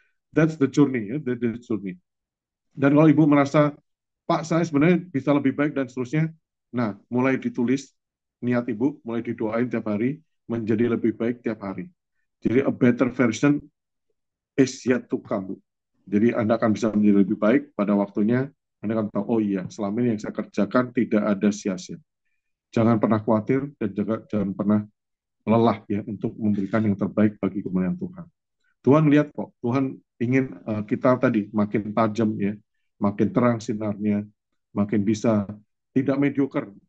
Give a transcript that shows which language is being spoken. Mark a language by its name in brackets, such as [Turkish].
[English] That's the journey ya, that's the journey. [Indonesian] Dan kalau Ibu merasa Pak saya sebenarnya bisa lebih baik dan seterusnya, nah mulai ditulis niat Ibu, mulai didoain tiap hari menjadi lebih baik tiap hari. [English] Jadi a better version is yet to come, Bu. [Indonesian] Jadi Anda akan bisa menjadi lebih baik pada waktunya. Anda akan tahu, oh iya, selama ini yang saya kerjakan tidak ada sia-sia. Jangan pernah khawatir dan juga jangan pernah lelah ya untuk memberikan yang terbaik bagi kemuliaan Tuhan. Tuhan lihat kok, Tuhan ingin kita tadi makin tajam ya, makin terang sinarnya, makin bisa tidak mediocre.